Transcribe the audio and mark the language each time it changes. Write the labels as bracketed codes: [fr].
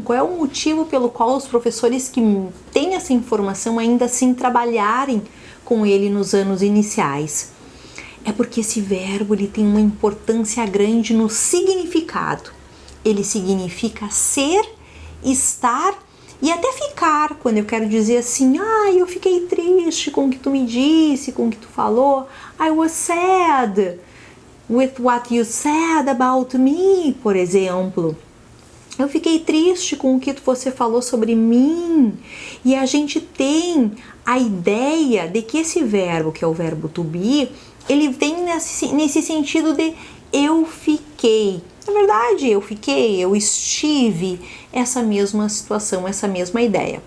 [pt] Qual é o motivo pelo qual os professores que têm essa informação ainda assim trabalharem com ele nos anos iniciais? É porque esse verbo ele tem uma importância grande no significado. Ele significa ser, estar e até ficar, quando eu quero dizer assim, eu fiquei triste com o que tu me disse, com o que tu falou. [en] I was sad with what you said about me, [pt] por exemplo. Eu fiquei triste com o que você falou sobre mim. E a gente tem a ideia de que esse verbo, que é o verbo to be, ele vem nesse sentido de eu fiquei. Na verdade, eu fiquei, eu estive, essa mesma situação, essa mesma ideia.